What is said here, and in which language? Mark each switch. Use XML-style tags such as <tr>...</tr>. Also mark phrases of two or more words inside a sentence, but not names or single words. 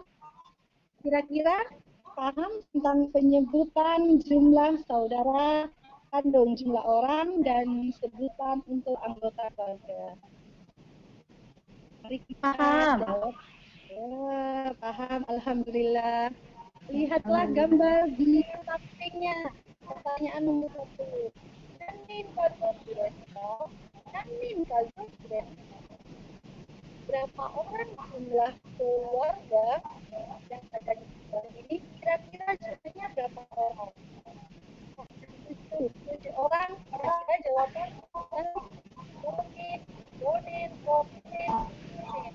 <id>Kira-kira paham tentang penyebutan jumlah saudara kandung, jumlah orang, dan sebutan untuk anggota keluarga? Mari kita jawab. Ya, paham, alhamdulillah. Lihatlah gambar di sampingnya. Pertanyaan nomor 1.</id> <ja>何人家族ですか? 何人家族ですか?</ja> <id>Berapa orang jumlah keluarga yang ada di sekolah ini? Kira-kira jumlahnya berapa orang? 7 orang. Kira-kira jawaban</id> <ja>四人、四人、四人、四人.</ja>